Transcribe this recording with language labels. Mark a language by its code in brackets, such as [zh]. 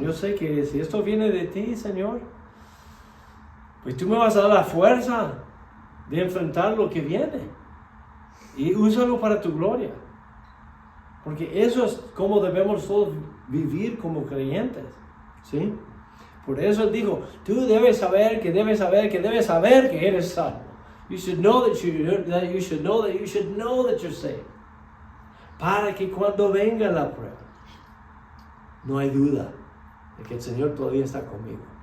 [es] Yo sé que si esto viene de ti, Señor, pues tú me vas a dar la fuerza de enfrentar lo que viene. Y úsalo para tu gloria. Porque eso es como debemos todos vivir como creyentes. ¿Sí? Por eso él dijo, tú debes saber que eres salvo. [en] You should know that you should know that you're saved. [es] Para que cuando venga la prueba, no hay duda de que el Señor todavía está conmigo.